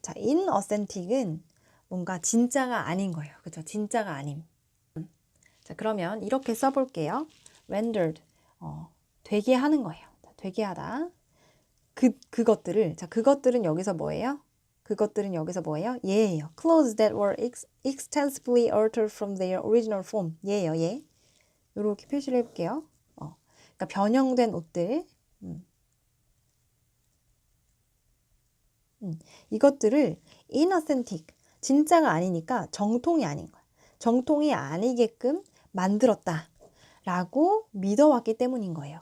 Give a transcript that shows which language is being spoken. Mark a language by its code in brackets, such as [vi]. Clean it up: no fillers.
[ko] 자, inauthentic은 뭔가 진짜가 아닌 거예요. 그죠? 진짜가 아님. 자, 그러면 이렇게 써볼게요. rendered. 되게 하는 거예요. 되게 하다. 그것들을. 자, 그것들은 여기서 뭐예요? 그것들은 여기서 뭐예요? 예예요. [en] Clothes that were extensively altered from their original form. [ko] 예예요. 예. 이렇게 표시를 해볼게요. 그러니까 변형된 옷들. 이것들을 inauthentic, 진짜가 아니니까 정통이 아닌 거야. 정통이 아니게끔 만들었다 라고 믿어왔기 때문인 거예요.